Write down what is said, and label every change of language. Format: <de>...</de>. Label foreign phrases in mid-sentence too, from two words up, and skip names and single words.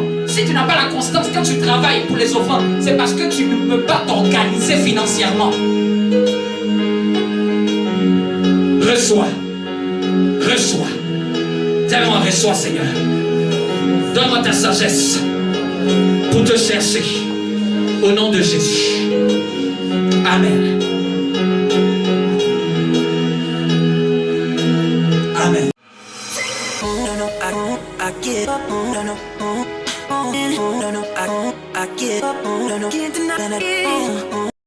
<fr>Si tu n'as pas la constance quand tu travailles pour les offrandes, c'est parce que tu ne peux pas t'organiser financièrement. Reçois. Reçois. Dis-moi, reçois, Seigneur. Donne-moi ta sagesse pour te chercher. Au nom de Jésus. Amen. Amen.</fr> <en>I give up, no, no, no, no, no, I give up, no, no, can't deny it.</en>